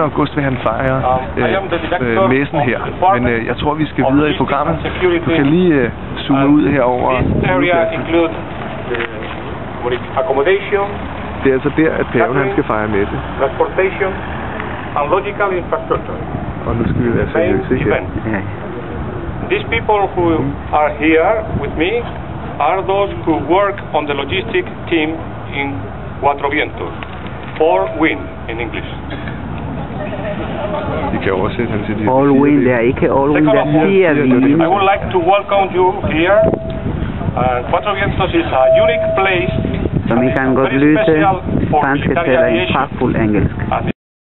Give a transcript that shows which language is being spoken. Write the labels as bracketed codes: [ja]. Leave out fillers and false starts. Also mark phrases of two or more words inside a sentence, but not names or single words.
[da] august, vil han fejre messen her. Men jeg tror, vi skal videre i programmet. Du kan lige zoome ud herover. Det er altså der, at paven han skal fejre messe. Og nu skal vi være seriøse her. [en] These people who are here with me are those who work on the logistic team in Cuatro Vientos, or WIN in English. [da] De kan oversætte han til de [en] All WIN, [da] det er ikke [en] All WIN, [da] det er fire vin. [en] I would like to welcome you here. Cuatro Vientos is a unique place. [da] Som I kan godt lytte, spanske taler en pragtfuld engelsk.